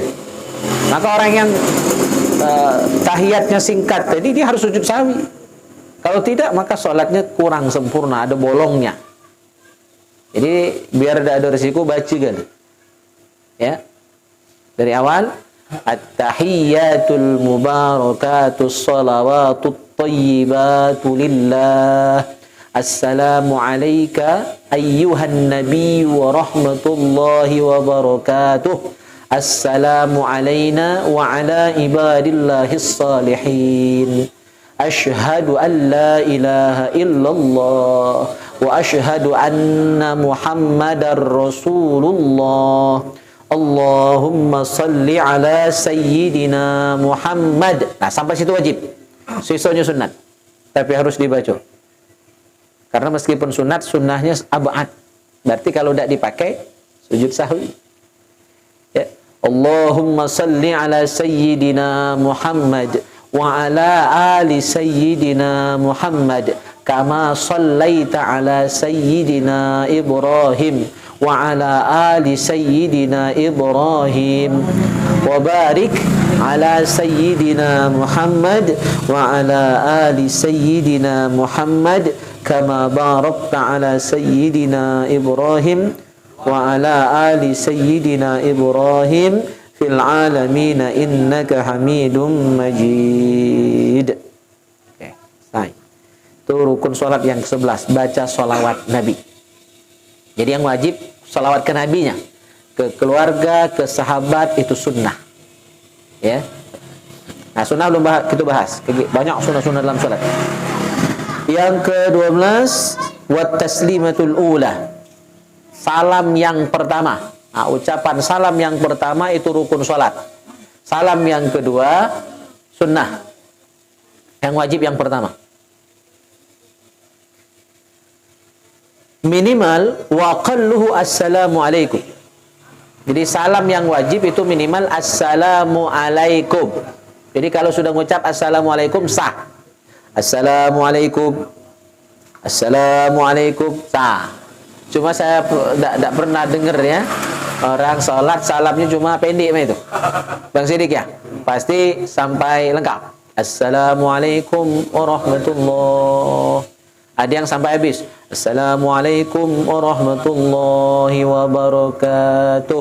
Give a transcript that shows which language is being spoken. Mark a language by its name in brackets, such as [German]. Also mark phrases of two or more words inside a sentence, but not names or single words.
[Indonesian] Maka orang yang tahiyatnya singkat tadi dia harus sujud sahwi. Kalau tidak maka sholatnya kurang sempurna, ada bolongnya. Jadi biar tidak ada risiko baca kan. Ya. Dari awal [Arabic] التحيات المباركات الصلوات الطيبات لله. السلام عليك أيها النبي ورحمة الله وبركاته. السلام علينا وعلى عباد الله الصالحين. أشهد أن لا إله إلا الله وأشهد أن محمدا رسول الله. اللهم صل على سيدنا محمد. [Indonesian] Nah, sampai situ wajib. Sisanya sunat. Tapi harus dibaca. Karena meskipun sunat, sunnahnya abad. Berarti kalau tidak dipakai, sujud sahwi. Ya. [Arabic] اللهم صل على سيدنا محمد وعلى آل سيدنا محمد كما صليت على سيدنا إبراهيم وعلى آل سيدنا إبراهيم وبارك على سيدنا محمد وعلى آل سيدنا محمد كما باركت على سيدنا إبراهيم وعلى آل سيدنا إبراهيم في العالمين إنك حميد مجيد. [Indonesian] Oke, selesai. Itu rukun salat yang ke-11, baca sholawat Nabi. Jadi yang wajib sholawat ke nabinya, ke keluarga, ke sahabat, itu sunnah. Ya. Nah, sunnah belum kita bahas. Banyak sunnah-sunnah dalam salat. Yang ke-12, [Arabic] والتسليمة الأولى. [Indonesian] Salam yang pertama. Nah, ucapan salam yang pertama itu rukun salat. Salam yang kedua sunnah. Yang wajib yang pertama. [Arabic] Minimal وأقله السلام عليكم. [Indonesian] Jadi salam yang wajib itu minimal [Arabic] السلام عليكم. [Indonesian] Jadi kalau sudah mengucap [Arabic] السلام عليكم [Indonesian] sah. [Arabic] السلام عليكم. السلام عليكم sah. [Indonesian] Cuma saya tidak pernah dengar ya orang sholat salamnya cuma pendek itu. Bang Sidik ya, pasti sampai lengkap. [Arabic] السلام عليكم ورحمة الله. [Indonesian] Ada yang sampai habis. [Arabic] السلام عليكم ورحمة الله وبركاته.